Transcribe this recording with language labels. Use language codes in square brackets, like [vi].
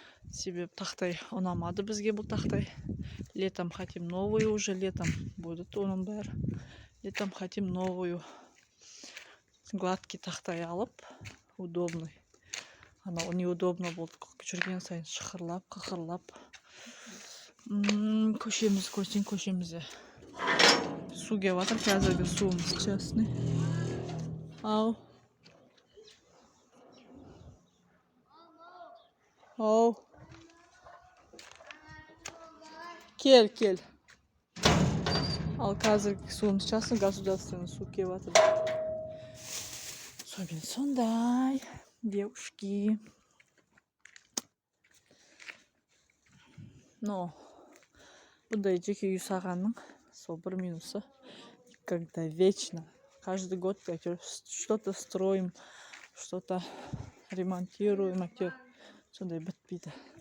[kk] Себебі тақтай ұнамады бізге бұл тақтай. [ru] Летом хотим новую уже, летом будет [kk] оның бәрі. [ru] Летом хотим новую. Гладкий [kk] тақтай алып, [ru] удобный. [kk] Анау [ru] неудобно [kk] болды, жүрген сайын шықырлап, қықырлап. Көшеміз, көрсең көшемізде. Су кеп жатыр, қазіргі суымыз частный. Ау. Ау. Кел, кел. Ал қазіргі суымыз частный, государственный су кеп жатыр. Сондай, [ru] девушки. [kk] Но, бұндай жеке үй сағанның сол бір минусы. [ru] Когда вечно, каждый год что-то строим, что-то ремонтируем, [kk] сондай бітпейді.